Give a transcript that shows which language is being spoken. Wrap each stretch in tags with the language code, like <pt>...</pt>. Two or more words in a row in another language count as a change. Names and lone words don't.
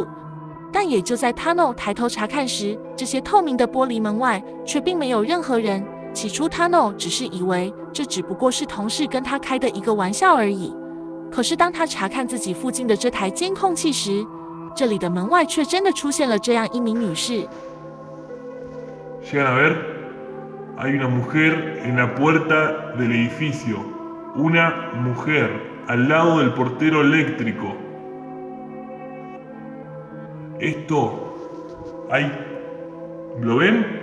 <zh>但也就在 Tano 抬头查看时，这些透明的玻璃门外却并没有任何人。起初 Tano 只是以为这只不过是同事跟他开的一个玩笑而已。可是当他查看自己附近的这台监控器时，这里的门外却真的出现了这样一名女士。</zh> <es>Llegan a ver, hay una mujer en la puerta del edificio, una mujer al lado del portero eléctrico. Esto, hay, ¿lo ven?</es>